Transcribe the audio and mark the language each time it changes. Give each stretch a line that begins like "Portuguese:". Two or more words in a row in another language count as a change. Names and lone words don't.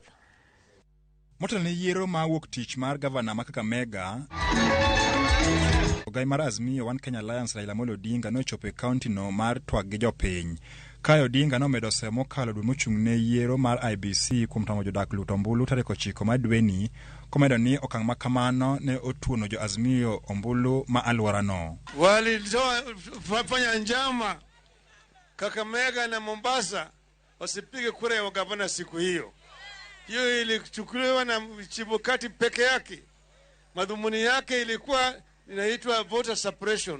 Luo (Kenya and Tanzania): Motelo ne yiero ma wuok tich mar gavana ma Kakamega, Ogai mar Azimio One Kenya Alliance Raila Odinga no chope county no mar twag gi jopiny. Kayo Odinga no medo semo kalo dwe mochung' ne yiero mar IBC kuom tamo jodak luto ombulu tarik 9 madweni, komedo ni okang' makamano ne otuono jo Azimio ombulu ma alwora no.
Swahili: Walifanya njama Kakamega na Mombasa wasipige kura ya gavana siku hiyo. Hiyo ilichukuliwa na Chibukati peke yake. Madhumuni yake ilikuwa inaitwa voter suppression.